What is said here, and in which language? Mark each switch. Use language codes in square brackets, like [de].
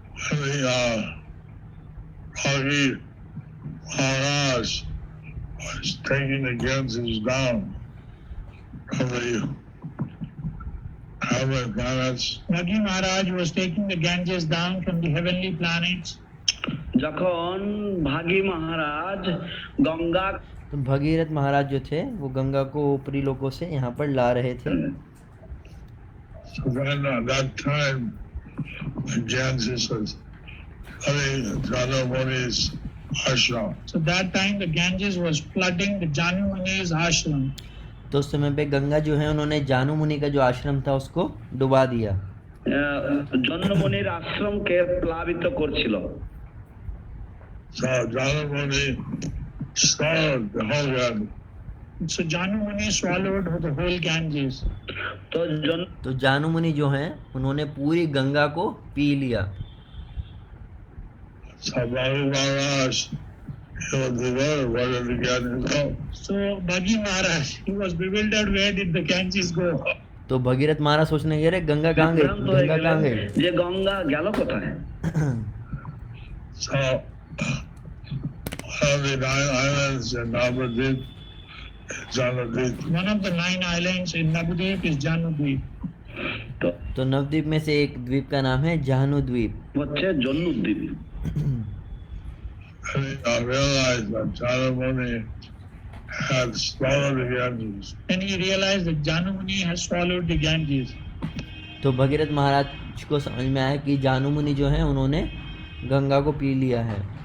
[en] The Bhagi Maharaj was taking the Ganges down from the heavenly planets. Bhagi Maharaj was taking the Ganges down from the heavenly planets. [bn] যখন ভাগী মহারাজ গঙ্গা [hi] तो भगीरथ महाराज जो थे वो गंगा को ऊपरी लोकों से यहाँ पर ला रहे थे। [en] So then at that time, the Ganges was flooding Jana Muni's ashram. So that time the Ganges was flooding the Janu Muni's ashram. [hi] तो उस समय पे गंगा जो है उन्होंने जानू मुनि का जो आश्रम था उसको डुबा दिया। [bn] জন্মমণির আশ্রমকে প্লাবিত করছিল। [en] So Jana Muni swallowed the whole Ganges. So Janu Muni swallowed the whole Ganges. [bn] তো [hi] तो जानू मुनि जो हैं उन्होंने पूरी गंगा को पी लिया। [en] So Bhagi Maharaj, he was bewildered, where did the Ganges go? So Bhagi Maharaj, he was bewildered, where did the Ganges go? [hi] तो भगीरथ महाराज सोचने लगे अरे गंगा कहाँ गई, [bn] বিভ্রান্ত হয়ে [hi] गंगा [bn] গেলেন [hi] कहाँ गई। [bn] যে গঙ্গা গেল কোথায়। [en] So one of the 9 islands in Navadvip is Janadvip. One of the 9 islands in Navadvip is Janu Dweep. [hi] तो नवद्वीप में से एक द्वीप का नाम है जाहनु द्वीप। [bn] হচ্ছে জন্মদ্বীপ। [en] And he realized that Jana Muni had swallowed the Ganges. Then he realized that Janu Muni has swallowed the Ganges. [hi] तो भगीरथ महाराज को समझ में आया कि जानू मुनि जो है उन्होंने गंगा को पी लिया है।